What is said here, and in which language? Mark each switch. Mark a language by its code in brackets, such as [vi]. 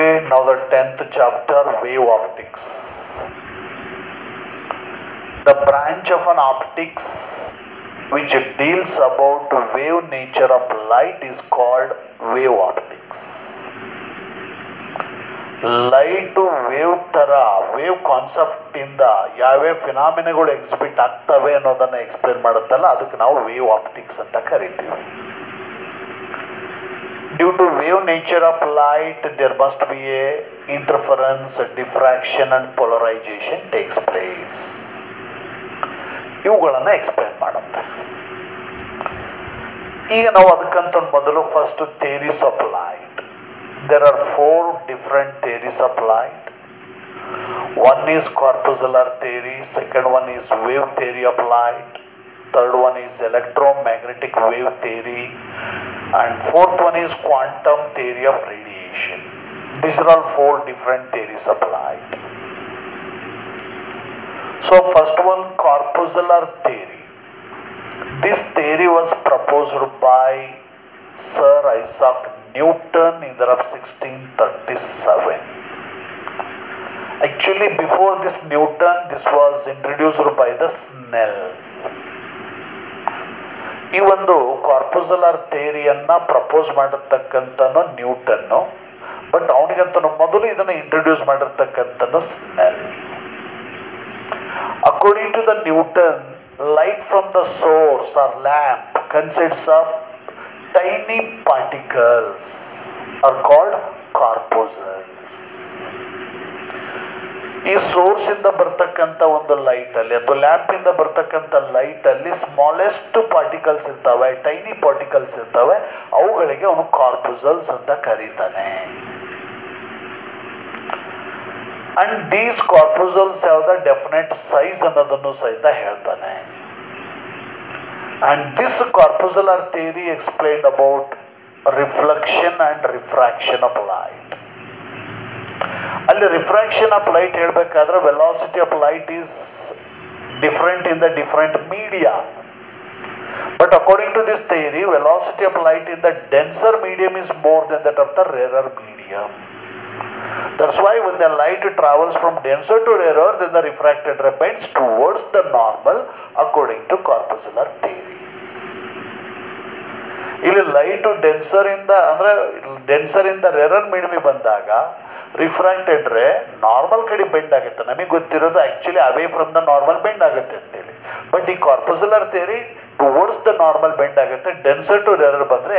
[en] Now the 10th chapter, wave optics. The branch of an optics which deals about wave nature of light is called wave optics. [kn] Light wave ಥರ wave ಕಾನ್ಸೆಪ್ಟಿಂದ ಯಾವ್ಯಾವ ಫಿನಾಮಿನಗಳು exhibit ಆಗ್ತವೆ ಅನ್ನೋದನ್ನು explain ಮಾಡುತ್ತಲ್ಲ, ಅದಕ್ಕೆ ನಾವು wave optics ಅಂತ ಕರಿತೀವಿ. [en] Due to wave nature of light there must be a interference, diffraction and polarisation takes place. [kn] ಇವುಗಳನ್ನು explain ಮಾಡುತ್ತೆ. ಈಗ ನಾವು ಅದಕ್ಕಂತ ಮೊದಲು [en] First theories of light. There are 4 different theories of light. One is corpuscular theory, second one is wave theory of light, third one is electromagnetic wave theory, and fourth one is quantum theory of radiation. These are all 4 different theories of light. So first one, corpuscular theory. This theory was proposed by Sir Isaac Newton in the year of 1637. Actually, before this Newton, this was introduced by the Snell. [kn] ಈ ಒಂದು ಕಾರ್ಪುಸುಲರ್ ಥಿಯರಿಯನ್ನು propose ಮಾಡಿರ್ತಕ್ಕಂಥನು ನ್ಯೂಟನ್ನು, but ಅವನಿಗಂತೂ ಮೊದಲು ಇದನ್ನು introduce ಮಾಡಿರ್ತಕ್ಕಂಥನು ಸ್ನೆಲ್. [en] According to the Newton, light from the source or lamp consists of tiny particles are called corpuscles. [kn] ಈ source ಇಂದ ಬರ್ತಕ್ಕಂಥ ಒಂದು light ಅಲ್ಲಿ ಅಥವಾ ಲ್ಯಾಂಪ್ ಇಂದ ಬರ್ತಕ್ಕಂಥ ಲೈಟ್ ಅಲ್ಲಿ ಸ್ಮಾಲೆಸ್ಟ್ ಪಾರ್ಟಿಕಲ್ಸ್ ಇರ್ತವೆ, ಟೈನಿ ಪಾರ್ಟಿಕಲ್ಸ್ ಇರ್ತವೆ, ಅವುಗಳಿಗೆ ಅವನು ಕಾರ್ಪುಸಲ್ಸ್ ಅಂತ ಕರೀತಾನೆ. [en] and these corpuscles [kn] ಯಾವ್ದ ಡೆಫಿನೆಟ್ ಸೈಜ್ ಅನ್ನೋದನ್ನು ಸಹಿತ ಹೇಳ್ತಾನೆ. [en] And this corpuscular theory explained about reflection and refraction of light. [kn] ಅಲ್ಲಿ [en] refraction of light [kn] ಹೇಳಬೇಕಾದ್ರೆ [en] Velocity of light is different in the different media. But according to this theory, velocity of light in the denser medium is more than that of the rarer medium. That's why when the light travels from denser to rarer, then the refracted ray bends towards the normal according to corpuscular theory. [kn] ಇಲ್ಲಿ light denser ಇಂದ ಅಂದ್ರೆ denser ಇಂದ rarer medium ಬಂದಾಗ refracted ರೇ normal ಕಡೆ bend ಆಗುತ್ತೆ. ನಮಗೆ ಗೊತ್ತಿರೋದು actually [en] away from the normal [kn] bend ಆಗುತ್ತೆ ಅಂತೇಳಿ, ಬಟ್ ಈ ಕಾರ್ಪುಸುಲರ್ theory [en] towards the normal [kn] bend ಆಗುತ್ತೆ, [en] denser to rarer [kn] ಬಂದರೆ.